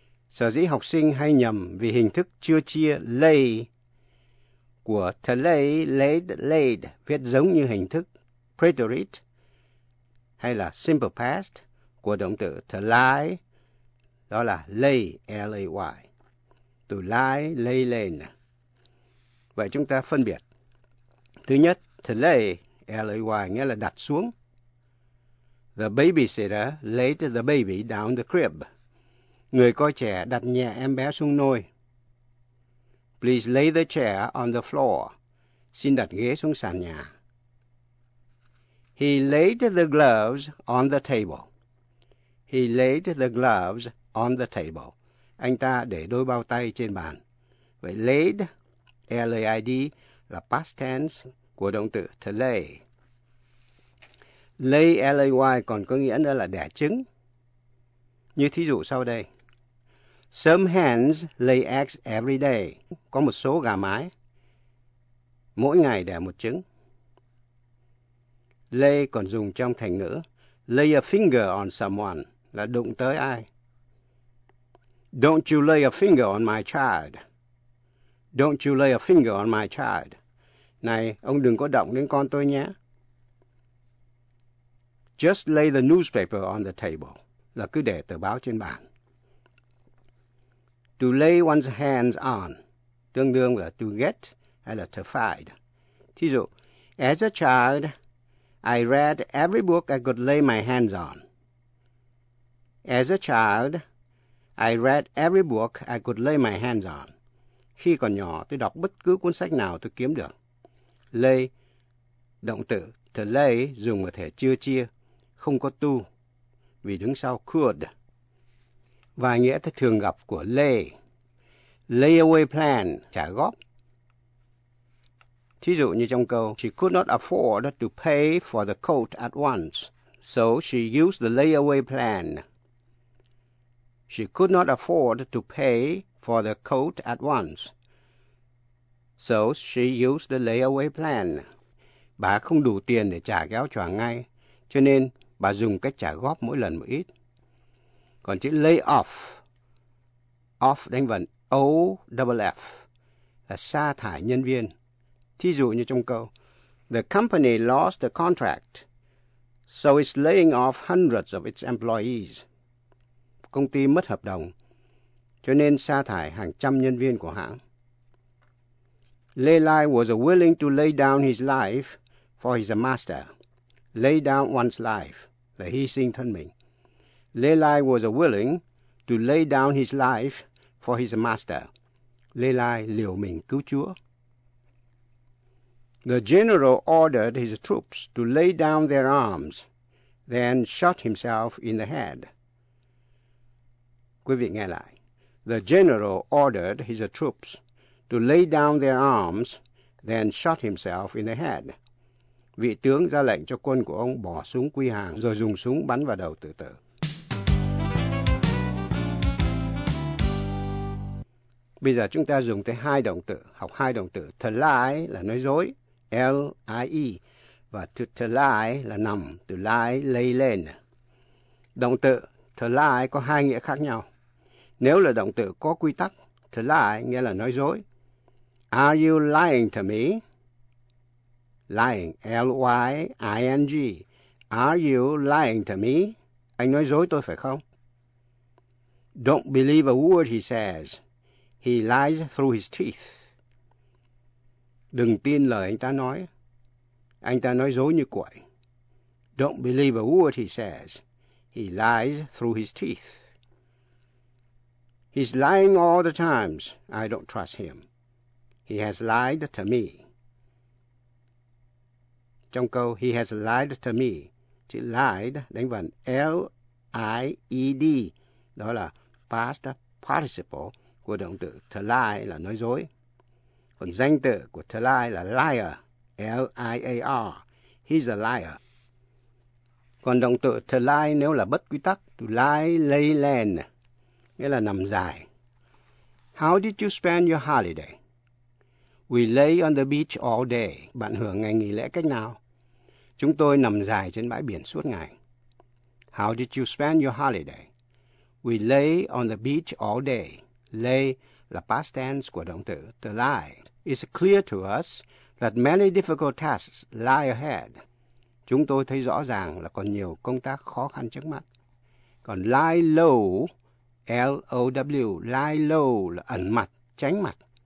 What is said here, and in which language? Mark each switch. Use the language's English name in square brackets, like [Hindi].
[Vietnamese] Sở dĩ học sinh hay nhầm vì hình thức chưa chia lay của to lay, laid, laid, viết giống như hình thức preterite hay là simple past của động từ to lie, đó là lay, L-A-Y, từ lie, lay lên. Vậy chúng ta phân biệt. Thứ nhất, to lay, L-A-Y, nghĩa là đặt xuống. [English] The babysitter laid the baby down the crib. [Vietnamese] Người coi trẻ đặt nhẹ em bé xuống nôi. [English] Please lay the chair on the floor. [Vietnamese] Xin đặt ghế xuống sàn nhà. [English] He laid the gloves on the table. He laid the gloves on the table. [Vietnamese] Anh ta để đôi bao tay trên bàn. Vậy laid, L-A-I-D, là past tense của động từ to lay. Lay, L-A-Y, còn có nghĩa nữa là đẻ trứng. Như thí dụ sau đây. [English] Some hens lay eggs every day. [Vietnamese] Có một số gà mái. Mỗi ngày đẻ một trứng. Lay còn dùng trong thành ngữ. [English] Lay a finger on someone [Vietnamese] là đụng tới ai. [English] Don't you lay a finger on my child. Don't you lay a finger on my child. [Vietnamese] Này, ông đừng có động đến con tôi nhé. [English] Just lay the newspaper on the table. [Vietnamese] Là cứ để tờ báo trên bàn. [English] To lay one's hands on. [Vietnamese] Tương đương là to get hay là to find. Thí dụ, [English] as a child, I read every book I could lay my hands on. As a child, I read every book I could lay my hands on. [Vietnamese] Khi còn nhỏ, tôi đọc bất cứ cuốn sách nào tôi kiếm được. Lay, động từ to lay, dùng ở thể chưa chia, không có to, vì đứng sau could. Và nghĩa thường gặp của lay. Lay away plan, trả góp. Thí dụ như trong câu, [English] she could not afford to pay for the coat at once, so she used the lay away plan. She could not afford to pay for the coat at once. So she used the layaway plan. [Vietnamese] Bà không đủ tiền để trả cái áo choàng ngay, cho nên bà dùng cách trả góp mỗi lần một ít. Còn chữ lay off. Off đánh vần O-double-F. Là sa thải nhân viên. Thí dụ như trong câu. [English] The company lost the contract. So it's laying off hundreds of its employees. [Vietnamese] Công ty mất hợp đồng, cho nên sa thải hàng trăm nhân viên của hãng. [English] Lay Lai was willing to lay down his life for his master. lay down one's life, [Vietnamese] là hy sinh thân mình. [English] Lê Lai was willing to lay down his life for his master. [Vietnamese] Lê Lai liều mình cứu Chúa. [English] The general ordered his troops to lay down their arms, then shot himself in the head. [Vietnamese] Quý vị nghe lại. [English] The general ordered his troops to lay down their arms, then shot himself in the head. [Vietnamese] Vị tướng ra lệnh cho quân của ông bỏ súng quy hàng, rồi dùng súng bắn vào đầu tự tử. Bây giờ chúng ta dùng tới hai động từ, học hai động từ. To lie là nói dối, L-I-E, và to lie là nằm, từ lie, lay lên. Động từ to lie có hai nghĩa khác nhau. Nếu là động từ có quy tắc, to lie nghĩa là nói dối. [English] Are you lying to me? Lying, L-Y-I-N-G. Are you lying to me? [Vietnamese] Anh nói dối tôi phải không? [English] Don't believe a word he says. He lies through his teeth. [Vietnamese] Đừng tin lời anh ta nói. Anh ta nói dối như quậy. [English] Don't believe a word he says. He lies through his teeth. He's lying all the times. I don't trust him. He has lied to me. [Vietnamese] Trong câu [English] he has lied to me, [Vietnamese] chữ lied đánh vần L-I-E-D, đó là past participle của động từ to lie là nói dối. Còn danh từ của to lie là liar, L-I-A-R, [English] he's a liar. [Vietnamese] Còn động từ to lie nếu là bất quy tắc, to lie lay land, nghĩa là nằm dài. [English] How did you spend your holiday? We lay on the beach all day. [Vietnamese] Bạn hưởng ngày nghỉ lễ cách nào? Chúng tôi nằm dài trên bãi biển suốt ngày. [English] How did you spend your holiday? We lay on the beach all day. [Vietnamese] Lay là past tense của động từ to lie. [English] It's clear to us that many difficult tasks lie ahead. [Vietnamese] Chúng tôi thấy rõ ràng là còn nhiều công tác khó khăn trước mắt. Còn lie low, L-O-W, lie low là ẩn mặt, tránh mặt.